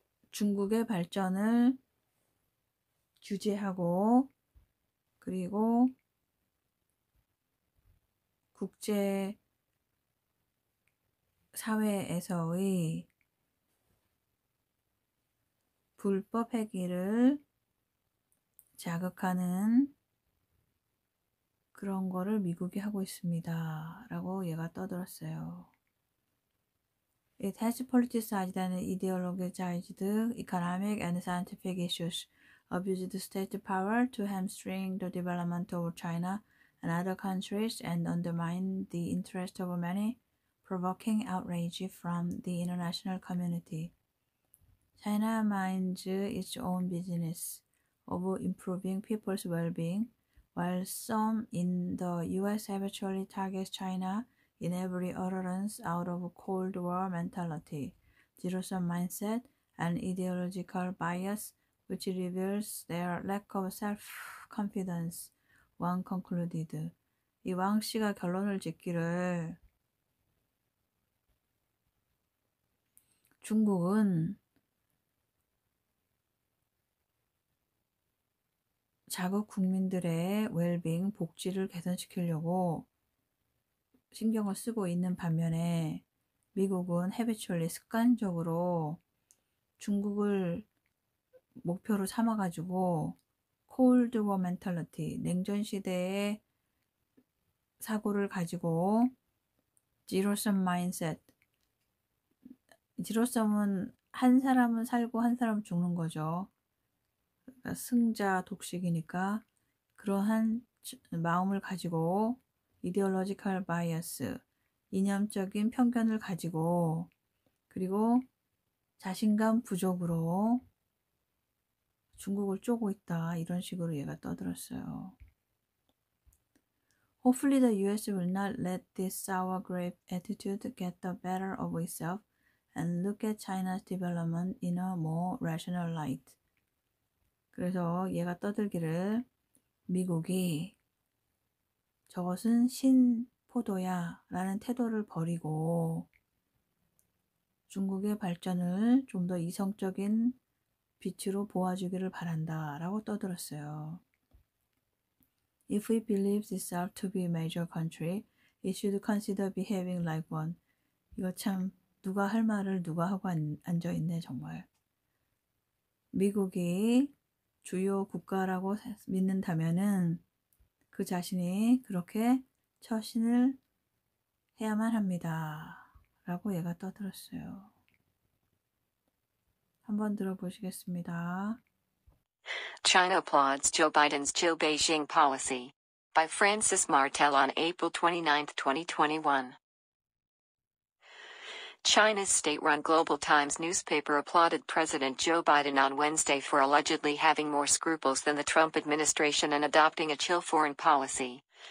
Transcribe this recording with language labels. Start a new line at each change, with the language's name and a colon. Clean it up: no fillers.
Korean: 중국의 발전을 규제하고 그리고 국제 사회에서의 불법 행위를 자극하는 그런 거를 미국이 하고 있습니다. 라고 얘가 떠들었어요.
English: It has politicized and ideologized economic and scientific issues, abused state power to hamstring the development of China and other countries, and undermine the interest of many, provoking outrage from the international community. China minds its own business of improving people's well-being, while some in the U.S. habitually target China in every utterance out of Cold War mentality, zero-sum mindset, and ideological bias, which reveals their lack of self-confidence, Wang concluded.
Korean: 이 왕 씨가 결론을 짓기를 중국은 자국 국민들의 웰빙, 복지를 개선시키려고 신경을 쓰고 있는 반면에 미국은 habitually, 습관적으로 중국을 목표로 삼아가지고
English: Cold War mentality,
Korean: 냉전 시대의 사고를 가지고
English: zero-sum mindset,
Korean: zero-sum은 한 사람은 살고 한 사람은 죽는 거죠. 그러니까 승자 독식이니까 그러한 마음을 가지고
English: ideological bias,
Korean: 이념적인 편견을 가지고 그리고 자신감 부족으로 중국을 쪼고 있다. 이런 식으로 얘가 떠들었어요.
English: Hopefully the U.S. will not let this sour grape attitude get the better of itself and look at China's development in a more rational light.
Korean: 그래서 얘가 떠들기를 미국이 저것은 신포도야 라는 태도를 버리고 중국의 발전을 좀 더 이성적인 빛으로 보아주기를 바란다 라고 떠들었어요.
English: If it believes itself to be a major country, it should consider behaving like one.
Korean: 이거 참 누가 할 말을 누가 하고 앉아있네 정말. 미국이 주요 국가라고 믿는다면은 그 자신이 그렇게 처신을 해야만 합니다. 라고 얘가 떠들었어요. 한번 들어보시겠습니다.
English: China applauds Joe Biden's Chill Beijing policy. By Francis Martel on April 29, 2021. China's state-run Global Times newspaper applauded President Joe Biden on Wednesday for allegedly having more scruples than the Trump administration and adopting a chill foreign policy.